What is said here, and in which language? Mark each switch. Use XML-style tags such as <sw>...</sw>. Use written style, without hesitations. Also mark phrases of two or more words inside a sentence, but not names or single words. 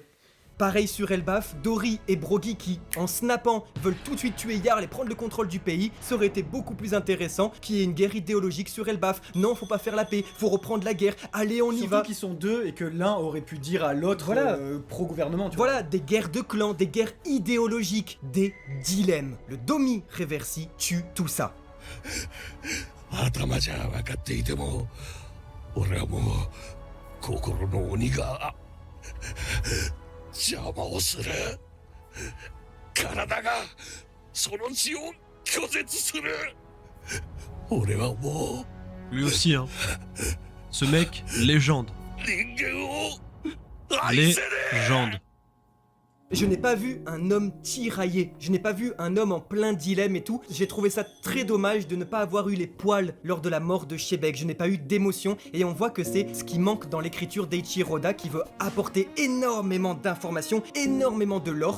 <fr>Pareil sur Elbaf, Dory et Brogy qui, en snappant, veulent tout de suite tuer Jarl et prendre le contrôle du pays, ça aurait été beaucoup plus intéressant qu'il y ait une guerre idéologique sur Elbaf. Non, faut pas faire la paix, faut reprendre la guerre, allez on y Surtout va. qu'ils sont deux et que l'un aurait pu dire à l'autre Voilà. pro-gouvernement, tu vois. Voilà, des guerres de clans, des guerres idéologiques, des dilemmes. Le Domi Reversi tue tout ça.</fr> <ja>頭じゃ分かっていても俺はもう心の鬼が邪魔をする体がその血を拒絶する俺はも</ja> <fr>Lui aussi, hein. Ce mec, légende.</fr> <ja>う人間を愛せねえ</ja> <fr>Légende. Je n'ai pas vu un homme tiraillé, je n'ai pas vu un homme en plein dilemme et tout. J'ai trouvé ça très dommage de ne pas avoir eu les poils lors de la mort de Shebek. Je n'ai pas eu d'émotion et on voit que c'est ce qui manque dans l'écriture d'Eiichiro Oda qui veut apporter énormément d'informations, énormément de lore.</fr>